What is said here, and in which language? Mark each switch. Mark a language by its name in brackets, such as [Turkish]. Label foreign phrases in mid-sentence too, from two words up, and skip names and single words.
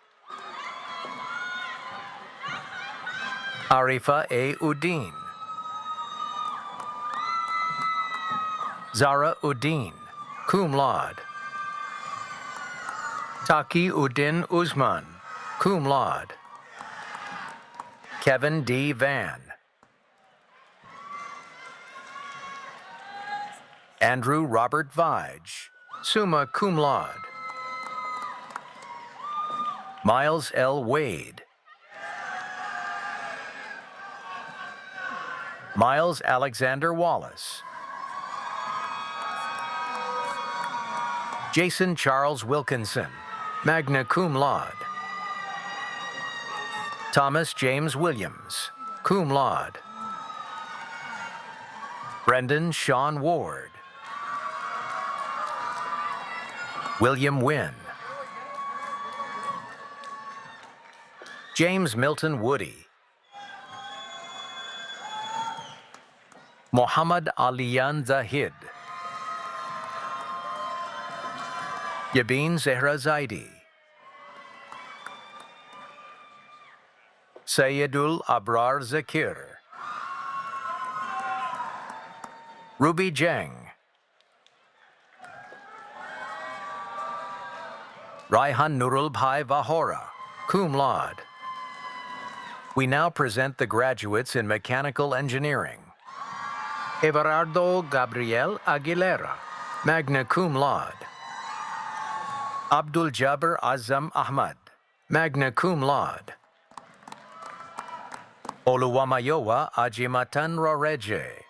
[English] Arifa A. Udin. Zara Udin, [Latin] cum laude. [English] Taki Udin Usman, [Latin] cum laude. [English] Kevin D. Van. Andrew Robert Vige, [Latin] summa cum laude. [English] Miles L. Wade. Miles Alexander Wallace. Jason Charles Wilkinson, [Latin] magna cum laude. [English] Thomas James Williams, [Latin] cum laude. [English] Brendan Sean Ward. William Wynn. James Milton Woody. Muhammad Aliyan Zahid. Yabin Zehra Zaidi. Sayyidul Abrar Zakir. Ruby Jang. Raihan Nurul Bhai Vahora, [Latin] cum laude. [English] We now present the graduates in mechanical engineering. Everardo Gabriel Aguilera, [Latin] magna cum laude. [English] Abdul Jabbar Azam Ahmad, [Latin] magna cum laude. [English] Oluwamayowa Ajimatan Roreje.